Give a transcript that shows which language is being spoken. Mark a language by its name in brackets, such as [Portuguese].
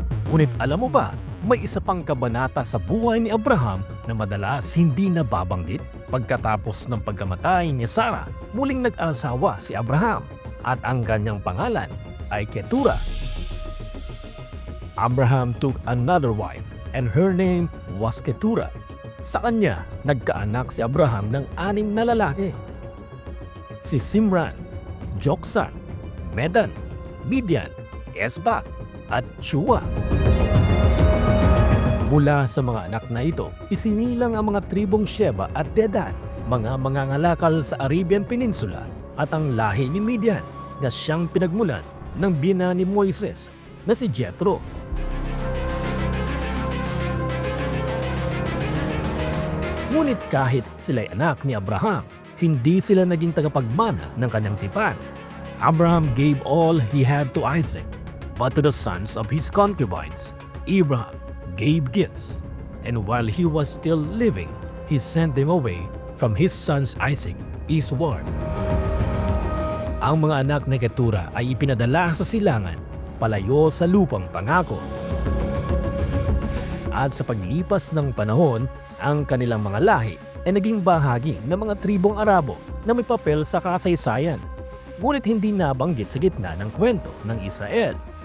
[Filipino] Ngunit alam mo ba, may isa pang kabanata sa buhay ni Abraham na madalas hindi nababanggit? Pagkatapos ng pagkamatay ni Sarah, muling nag-asawa si Abraham at ang kanyang pangalan ay Keturah. [English] Abraham took another wife and her name was Keturah. [Filipino] Sa kanya, nagkaanak si Abraham ng 6 na lalaki. Si Simran, Joksan, Medan, Midian, Esbak at Shua. Mula sa mga anak na ito, isinilang ang mga tribong Sheba at Dedan, mga mangangalakal sa Arabian Peninsula at ang lahi ni Midian na siyang pinagmulan ng bina ni Moises na si Jethro. Ngunit kahit sila'y anak ni Abraham, hindi sila naging tagapagmana ng kanyang tipan. [English] Abraham gave all he had to Isaac, but to the sons of his concubines, Abraham gave gifts, and while he was still living, he sent them away from his sons Isaac eastward. [Filipino] Ang mga anak ni Keturah ay ipinadala sa silangan, palayo sa lupang pangako. At sa paglipas ng panahon, ang kanilang mga lahi ay naging bahagi ng mga tribong Arabo na may papel sa kasaysayan, ngunit hindi nabanggit sa gitna ng kwento ng Israel.